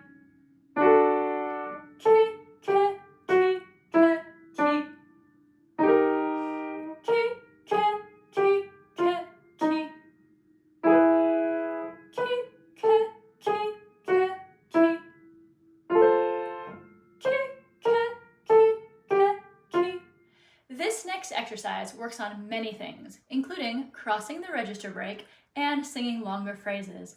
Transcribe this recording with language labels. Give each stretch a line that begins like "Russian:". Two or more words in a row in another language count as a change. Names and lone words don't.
English: Ki, ke, ki, ke, ki. Ki, ke, ki, ke, ki. Ki, ke, ki, ke, ki. Ki, ke, ki, ke, ki. This next exercise works on many things, including crossing the register break and singing longer phrases.